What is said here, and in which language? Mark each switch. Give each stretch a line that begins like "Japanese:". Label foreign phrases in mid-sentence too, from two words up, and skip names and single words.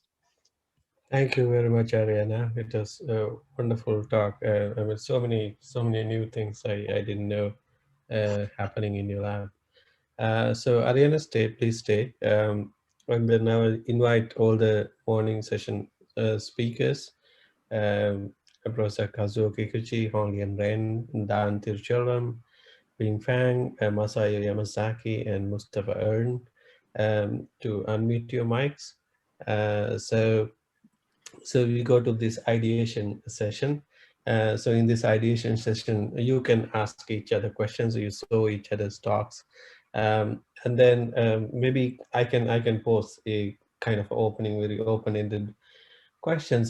English: Thank you very much, Ariana. It was a wonderful talk. I mean, so many new things I didn't know happening in your lab. So Ariana, please stay. And then now I'll invite all the morning session speakers. Professor Kazuo Kikuchi, Honglian Ren, Dan Tiruchelvam, Bing Fang, Masayo Yamazaki, and Mustafa Ern to unmute your mics So we go to this ideation session. So in this ideation session, you can ask each other questions, you show each other's talks, and then maybe I can pose a kind of opening, very open-ended questions.